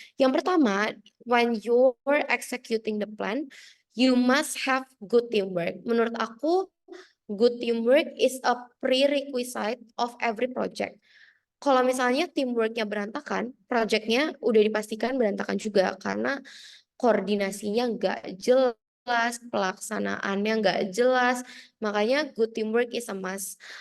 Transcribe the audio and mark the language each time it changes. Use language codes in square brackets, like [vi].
[en] Yang pertama, when you're executing the plan, you must have good teamwork. [id] Menurut aku, [en] good teamwork is a prerequisite of every project. [id] kalau misalnya teamworknya berantakan, projectnya udah dipastikan berantakan juga karena koordinasinya nggak jelas, pelaksanaannya nggak jelas. Makanya [en] good teamwork is a must.